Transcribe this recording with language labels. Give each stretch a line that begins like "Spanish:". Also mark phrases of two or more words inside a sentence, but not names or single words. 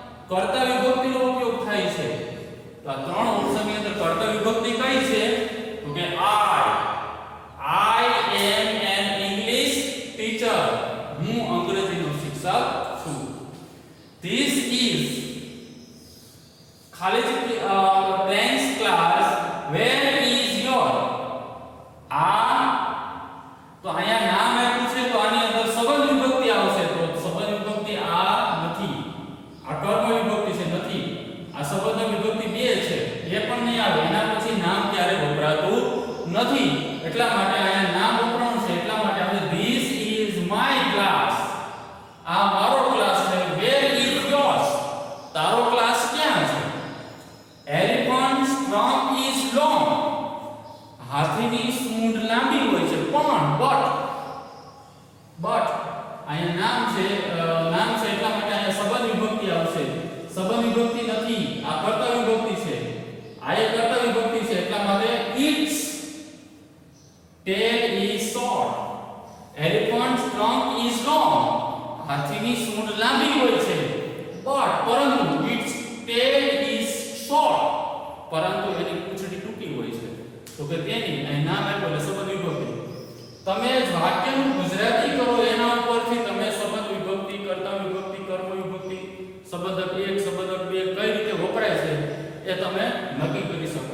Gujarati: કર્તા વિભક્તિનો ઉપયોગ થાય છે. તો આ ત્રણ ઓપ્શનની અંદર કર્તા વિભક્તિ કઈ છે?
English: તો કે I am an English teacher.
Gujarati: હું અંગ્રેજીનો શિક્ષક છું.
English: This is
Gujarati: ખાલી જગ્યા
English: dance class. Where is your?
Gujarati: આ તો અહીંયા નામ આપ્યું છે તો આની અંદર સંબંધ વિભક્તિ આવશે. તો સંબંધ વિભક્તિ આ નથી, આ કર્મ વિભક્તિ છે નથી. આ સંબંધ વિભક્તિ બે છે એ પણ નહીં આવે. એના પછી નામ ક્યારે વપરાતું નથી, એટલા માટે અહીંયા નામ વપરાણું છે. એટલા માટે આપણે
English: this is my class.
Gujarati: આ મારો ક્લાસ છે.
English: Where is yours?
Gujarati: તારો ક્લાસ ક્યાં છે?
English: Elephant's trunk is long.
Gujarati: હાથીની સૂંઢ લાંબી હોય છે પણ but અહીંયા નામ છે એટલા માટે અહીંયા સંબંધ વિભક્તિ આવશે. સંબંધ વિભક્તિ નથી, આ કર્તા વિભક્તિ છે. આ એક કર્તા વિભક્તિ છે એટલા માટે
English: its tail is short. Elephant's trunk is long.
Gujarati: હાથીની સૂંઢ લાંબી હોય છે પરંતુ
English: its tail is short.
Gujarati: પરંતુ એની પૂંછડી ટૂંકી હોય છે. તો કે તેની અહીં નામ આપ્યું એટલે સંબંધ વિભક્તિ. તમે વાક્યનું ગુજરાતી કરો એના ઉપરથી તમે સંબંધ વિભક્તિ, કર્તા વિભક્તિ, કર્મ વિભક્તિ, સંબંધક એક, સંબંધક બે કઈ રીતે વપરાય છે એ તમે નક્કી કરી શકો.